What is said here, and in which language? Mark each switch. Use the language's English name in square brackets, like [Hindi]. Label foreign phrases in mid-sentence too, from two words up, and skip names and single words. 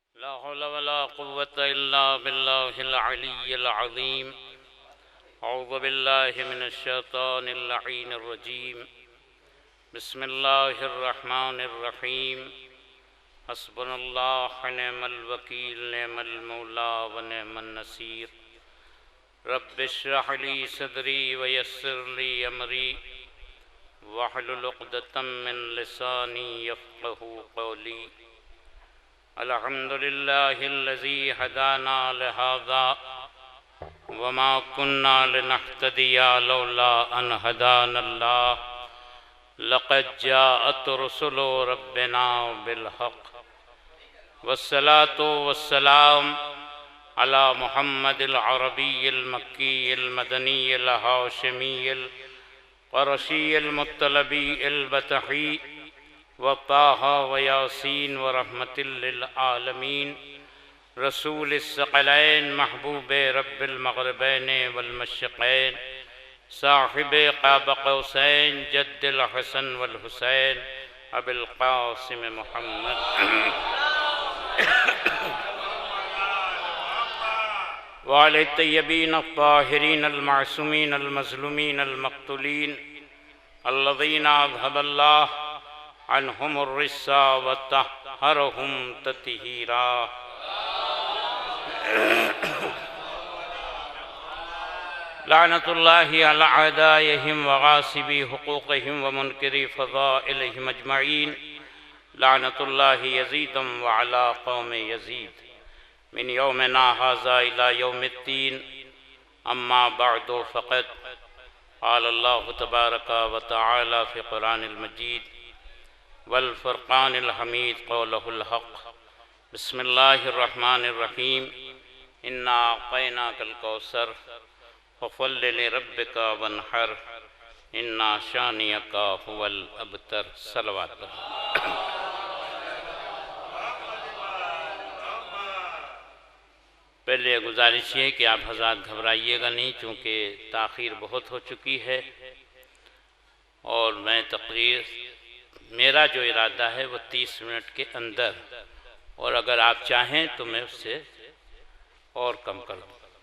[Arabic] لا حول ولا قوة إلا بالله العلي العظيم. أعوذ بالله من الشيطان اللعين الرجيم. بسم الله الرحمن الرحيم. حسبنا الله ونعم الوكيل، نعم المولى ونعم النصير. رب اشرح لي صدري ويسر لي أمري واحلل عقدة من لساني يفقهوا قولي. الحمد لله الذي هدانا لهذا وما كنا لنهتدي لولا أن هدانا الله. لقد جاءت رسل ربنا بالحق والصلاة والسلام على محمد العربي المكي المدني الهاشمي القرشي المطلبي البطحي وطه ويس ورحمة للعالمين. رسول الثقلين محبوب رب المغربين والمشرقين صاحب قاب قوسين جد الحسن والحسين أبي القاسم محمد وآل الطيبين الطاهرين المعصومين المظلومين المقتولين الذين أذهب الله عنهم الرجس وطهرهم تطهيرا. لعنة الله على أعدائهم وغاصبي حقوقهم ومنكري فضائلهم أجمعين. لعنة الله يزيد وعلى قوم يزيد من يومنا هذا إلى يوم الدين. أما بعد فقد قال الله تبارك وتعالى في القرآن المجيد والفرقان الحميد قوله الحق. بسم الله الرحمن الرحيم. إنا أعطيناك الكوثر فصل لربك وانحر إن شانئك هو الأبتر. सलवात। [Urdu] پہلے گزارش ہے کہ آپ حضرات گھبرائیے گا نہیں، چونکہ تاخیر بہت ہو چکی ہے اور میں تقریر میرا جو ارادہ ہے وہ 30 منٹ کے اندر، اور اگر آپ چاہیں تو میں اس سے اور کم کر دوں.